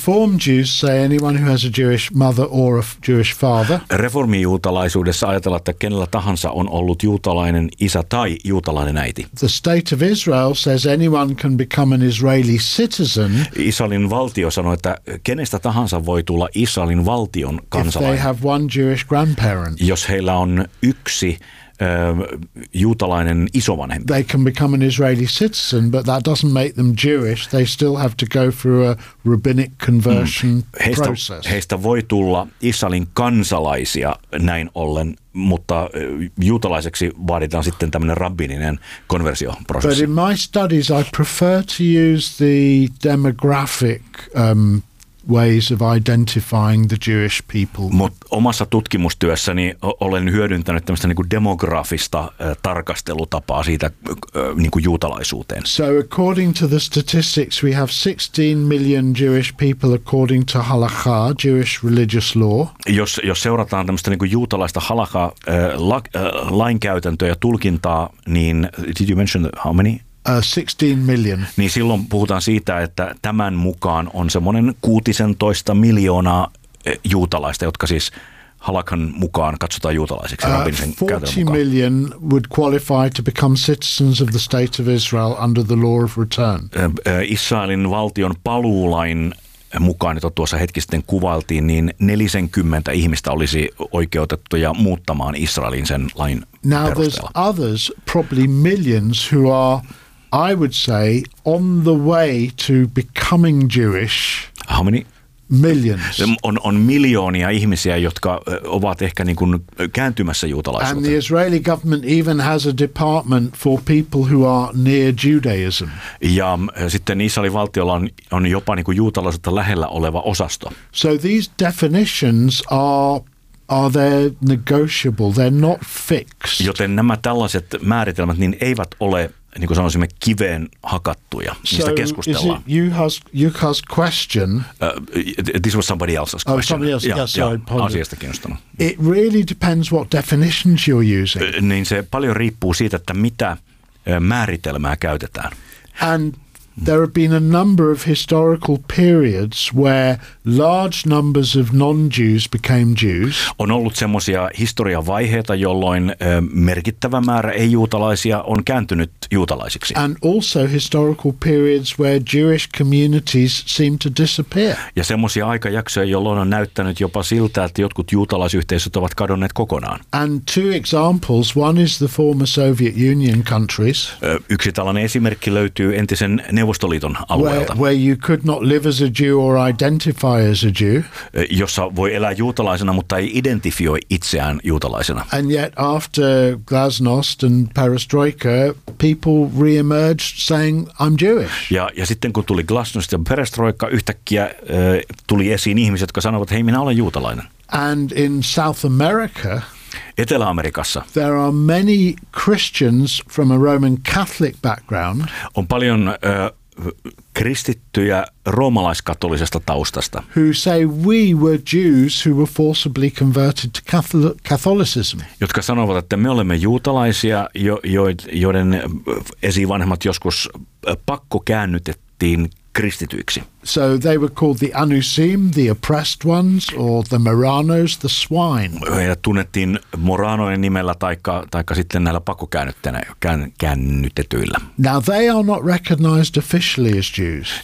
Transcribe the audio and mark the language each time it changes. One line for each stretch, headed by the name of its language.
English: Reform Jews say anyone who has a Jewish mother or a Jewish father.
Finnish: Reformijuutalaisuudessa ajatellaan, että kenellä tahansa on ollut juutalainen isä tai juutalainen äiti.
English: The state of Israel says anyone can become an Israeli citizen.
Finnish: Israelin valtio sanoo, että kenestä tahansa voi tulla Israelin valtion kansalainen.
English: If they have one Jewish grandparent.
Finnish: Jos heillä on yksi juutalainen isovanhempi.
English: They can become an Israeli citizen, but that doesn't make them Jewish. They still have to go through a rabbinic conversion process.
Finnish: Heistä voi tulla Israelin kansalaisia näin ollen, mutta juutalaiseksi vaaditaan sitten tämmöinen rabbininen konversioprosessi.
English: But in my studies, I prefer to use the demographic ways of identifying the Jewish people.
Finnish: Mutta omassa tutkimustyössäni olen hyödyntänyt tämmöistä niinku demografista tarkastelutapaa siitä niinku juutalaisuuteen.
English: So according to the statistics, we have 16 million Jewish people according to halakha, Jewish religious law.
Finnish: Jos seurataan tämmöistä niinku juutalaista halakha lainkäytäntöä ja tulkintaa, niin
English: did you mention how many? 16 million.
Finnish: Niin silloin puhutaan siitä, että tämän mukaan on semmoinen 16 miljoonaa juutalaista, jotka siis halakan mukaan katsotaan juutalaisiksi.
English: 40 million would qualify to become citizens of the state of Israel under the law of return.
Finnish: Israelin valtion paluulain mukaan, jota tuossa hetki sitten kuvailtiin, niin 40 ihmistä olisi oikeutettuja muuttamaan Israelin sen lain perusteella.
English: Now there's others, probably millions, who are, I would say, on the way to becoming Jewish. How many? Millions.
Finnish: On miljoonia ihmisiä, jotka ovat ehkä niin kuin kääntymässä juutalaisuuteen.
English: And the Israeli government even has a department for people who are near Judaism.
Finnish: Ja sitten Israelin valtiolla on jopa niin kuin juutalaisuutta lähellä oleva osasto.
English: So these definitions are they negotiable? They're not fixed.
Finnish: Joten nämä tällaiset määritelmät niin eivät ole, niin kuin sanoisimme, kiveen hakattuja, mistä
English: so
Finnish: keskustellaan.
English: Juha's question. This was somebody else's question. Oh, somebody else, yes, sorry, pardon.
Finnish: Asiasta kiinnostunut.
English: It really depends what definitions you're using.
Finnish: Niin se paljon riippuu siitä, että mitä määritelmää käytetään.
English: And there have been a number of historical periods where large numbers of non-Jews became Jews.
Finnish: On ollut semmoisia historian vaiheita, jolloin merkittävä määrä ei-juutalaisia on kääntynyt juutalaisiksi.
English: And also historical periods where Jewish communities seem to disappear.
Finnish: Ja semmoisia aikajaksoja, jolloin on näyttänyt jopa siltä, että jotkut juutalaisyhteisöt ovat kadonneet kokonaan.
English: And two examples, one is the former Soviet Union countries.
Finnish: Yksi tällainen esimerkki löytyy entisen Neuvostoliiton alueelta.
English: Where you could not live as a Jew or identify as a Jew.
Finnish: Jossa voi elää juutalaisena, mutta ei identifioi itseään juutalaisena.
English: And yet after Glasnost and Perestroika, people reemerged saying I'm Jewish.
Finnish: Ja sitten kun tuli Glasnost ja Perestroika, yhtäkkiä tuli esiin ihmiset, jotka sanovat, hei, minä olen juutalainen.
English: And in South America,
Finnish: Etelä-Amerikassa,
English: there are many Christians from a Roman Catholic background.
Finnish: On paljon kristittyjä roomalaiskatolisesta taustasta.
English: Who say we were Jews who were forcibly converted to Catholicism.
Finnish: Jotka sanovat, että me olemme juutalaisia, joiden esivanhemmat joskus pakko käännytettiin kristityiksi.
English: So they were called the Anusim, the oppressed ones, or the Moranos, the swine.
Finnish: Heidät tunnettiin Moranojen nimellä taikka sitten näillä pakkokäännytetyillä.
English: Now they are not recognized officially as Jews.